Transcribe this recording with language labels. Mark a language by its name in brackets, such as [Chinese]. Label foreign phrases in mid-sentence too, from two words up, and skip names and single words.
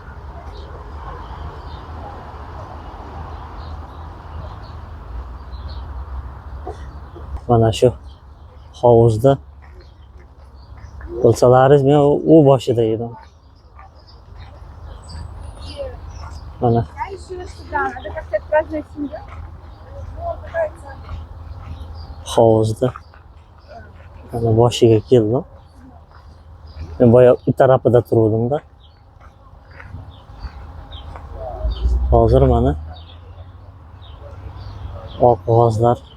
[Uzbek] Mana shu hovuzda bo'lsalaringiz, men u boshida edim. Mana [Russian] Я еще сюда, надо как-то отпраздновать семью. [Uzbek] hovuzda mana boshiga keldim. Men boya u tarafida turuvdim-da. Hozir mana oq qog'ozlar.